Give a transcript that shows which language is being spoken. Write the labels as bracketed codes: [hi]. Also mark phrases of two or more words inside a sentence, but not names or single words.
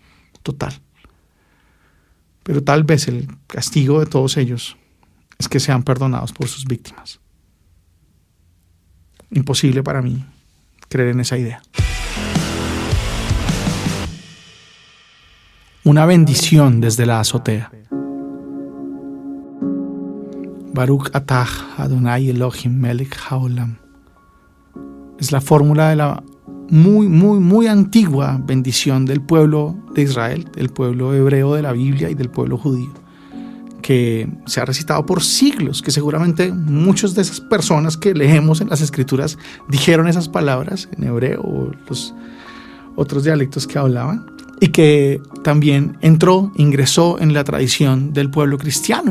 [es] Pero tal vez el castigo de todos ellos es que sean perdonados por sus víctimas. Imposible para mí creer en esa idea. Una bendición desde la azotea. [he] ברוך אתה אדוני אלוהים מלך העולם. [es] Es la fórmula de la muy antigua bendición del pueblo de Israel, del pueblo hebreo de la Biblia y del pueblo judío, que se ha recitado por siglos, que seguramente muchas de esas personas que leemos en las escrituras dijeron esas palabras en hebreo o los otros dialectos que hablaban, y que también ingresó en la tradición del pueblo cristiano.